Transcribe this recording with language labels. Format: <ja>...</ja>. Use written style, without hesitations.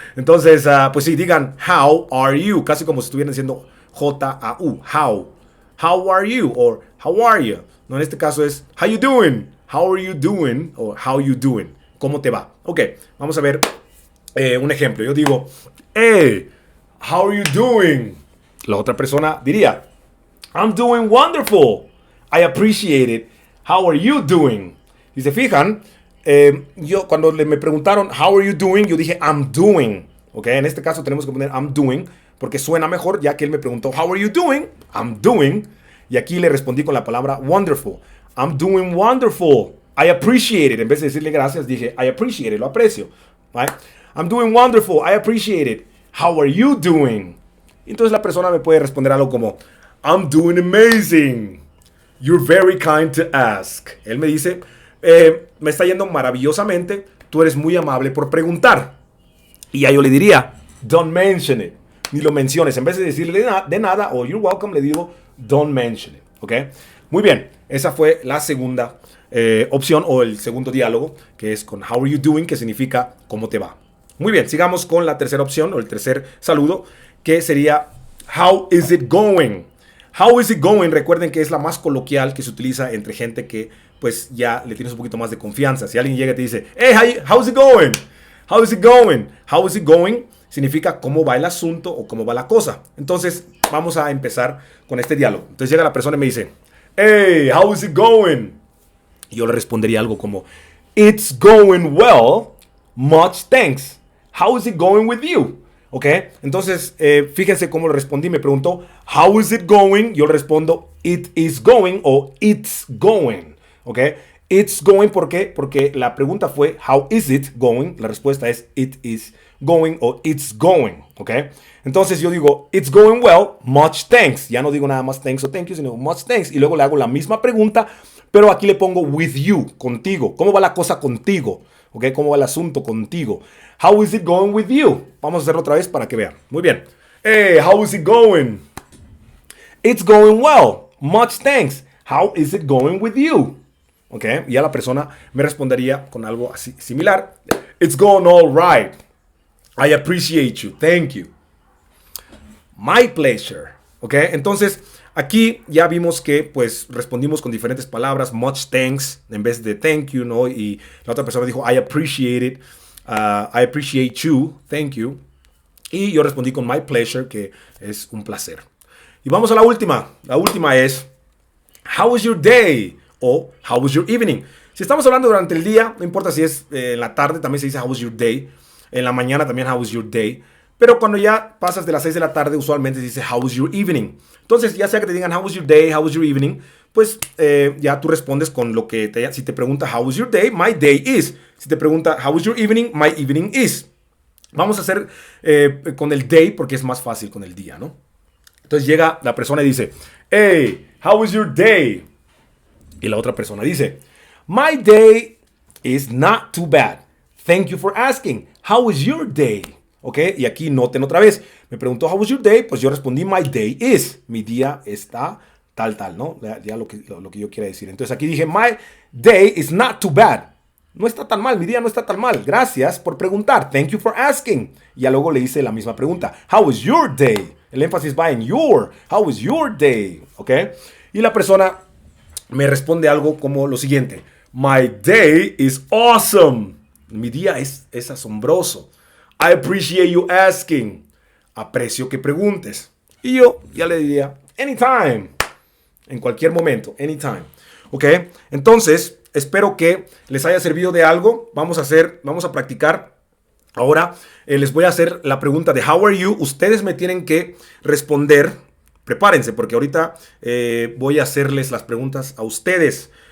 <es>Entonces, pues sí, digan</es> <en>how are you,</en> <es>casi como si estuvieran diciendo J-A-U, how.</es> <en>How are you? Or how are you?</en> <es>No, en este caso es</es> <en>how you doing? How are you doing? O how you doing?</en> <es>¿Cómo te va? Ok, vamos a ver un ejemplo. Yo digo,</es> <en>hey, how are you doing?</en> <es>La otra persona diría,</es> <en>I'm doing wonderful. I appreciate it. How are you doing?</en> <es>Y se fijan, yo cuando me preguntaron,</es> <en>how are you doing?</en> <es>Yo dije,</es> <en>I'm doing.</en> <es>Ok, en este caso tenemos que poner</es> <en>I'm doing</en> <es>porque suena mejor ya que él me preguntó,</es> <en>how are you doing? I'm doing.</en> <es>Y aquí le respondí con la palabra wonderful.</es> <en>I'm doing wonderful. I appreciate it.</en> <es>En vez de decirle gracias, dije,</es> <en>I appreciate it.</en> <es>Lo aprecio.</es> <en>Right? I'm doing wonderful. I appreciate it. How are you doing?</en> <es>Entonces la persona me puede responder algo como,</es> <en>I'm doing amazing. You're very kind to ask.</en> <es>Él me dice, me está yendo maravillosamente. Tú eres muy amable por preguntar. Y ya yo le diría,</es> <en>don't mention it.</en> <es>Ni lo menciones. En vez de decirle de nada o</es> <en>you're welcome,</en> <es>le digo,</es> <en>don't mention it.</en> <es>¿Ok? Muy bien. Esa fue la segunda opción o el segundo diálogo, que es con</es> <en>how are you doing,</en> <es>que significa cómo te va. Muy bien. Sigamos con la tercera opción o el tercer saludo, que sería</es> <en>how is it going. How is it going?</en> <es>Recuerden que es la más coloquial que se utiliza entre gente que pues ya le tienes un poquito más de confianza. Si alguien llega y te dice,</es> <en>hey, how's it going? How is it going? How is it going?</en> <es>Significa cómo va el asunto o cómo va la cosa. Entonces, vamos a empezar con este diálogo. Entonces llega la persona y me dice,</es> <en>hey, how is it going?</en> <es>Y yo le respondería algo como,</es> <en>it's going well, much thanks. How is it going with you?</en> <es>¿Ok? Entonces, fíjense cómo le respondí. Me preguntó,</es> <en>how is it going?</en> <es>Yo le respondo,</es> <en>it is going</en> <es>o</es> <en>it's going.</en> <es>¿Ok?</es> <en>It's going,</en> <es>¿por qué? Porque la pregunta fue,</es> <en>how is it going?</en> <es>La respuesta es,</es> <en>it is going</en> <es>o</es> <en>it's going.</en> <es>¿Ok? Entonces yo digo,</es> <en>it's going well, much thanks.</en> <es>Ya no digo nada más thanks o thank you, sino</es> <en>much thanks.</en> <es>Y luego le hago la misma pregunta, pero aquí le pongo</es> <en>with you,</en> <es>contigo. ¿Cómo va la cosa contigo? ¿Ok? ¿Cómo va el asunto contigo?</es> <en>How is it going with you?</en> <es>Vamos a hacerlo otra vez para que vean. Muy bien.</es> <en>Hey, how is it going? It's going well. Much thanks. How is it going with you?</en> <es>¿Ok? Y ya la persona me respondería con algo así similar.</es> <en>It's going all right. I appreciate you. Thank you. My pleasure.</en> <es>¿Ok? Entonces, aquí ya vimos que pues respondimos con diferentes palabras.</es> <en>Much thanks en vez de thank you,</en> <es>¿no? Y la otra persona dijo</es> <en>I appreciate it. I appreciate you. Thank you.</en> <es>Y yo respondí con</es> <en>my pleasure,</en> <es>que es un placer. Y vamos a la última. La última es</es> <en>how was your day? O how was your evening?</en> <es>Si estamos hablando durante el día, no importa si es en la tarde, también se dice</es> <en>how was your day.</en> <es>En la mañana también</es> <en>how was your day.</en> <es>Pero cuando ya pasas de las 6 de la tarde, usualmente se dice</es> <en>how was your evening.</en> <es>Entonces, ya sea que te digan</es> <en>how was your day, how was your evening,</en> <es>pues ya tú respondes con lo que si te pregunta</es> <en>how was your day, my day is.</en> <es>Si te pregunta</es> <en>how was your evening, my evening is.</en> <es>Vamos a hacer con el day porque es más fácil con el día, ¿no? Entonces llega la persona y dice,</es> <en>hey, how was your day?</en> <es>Y la otra persona dice,</es> <en>my day is not too bad. Thank you for asking. How was your day?</en> <es>¿Ok? Y aquí noten otra vez. Me preguntó,</es> <en>how was your day?</en> <es>Pues yo respondí,</es> <en>my day is.</en> <es>Mi día está tal, ¿no? Ya lo que yo quiera decir. Entonces aquí dije,</es> <en>my day is not too bad.</en> <es>No está tan mal, mi día no está tan mal. Gracias por preguntar.</es> <en>Thank you for asking.</en> <es>Y ya luego le hice la misma pregunta.</es> <en>How was your day?</en> <es>El énfasis va en your.</es> <en>How was your day?</en> <es>¿Ok? Y la persona me responde algo como lo siguiente.</es> <en>My day is awesome.</en> <es>Mi día es asombroso.</es> <en>I appreciate you asking.</en> <es>Aprecio que preguntes. Y yo ya le diría,</es> <en>anytime.</en> <es>En cualquier momento,</es> <en>anytime.</en> <es>¿Ok? Entonces, espero que les haya servido de algo. Vamos a practicar. Ahora les voy a hacer la pregunta de</es> <en>how are you.</en> <es>Ustedes me tienen que responder. Prepárense porque ahorita voy a hacerles las preguntas a ustedes.</es>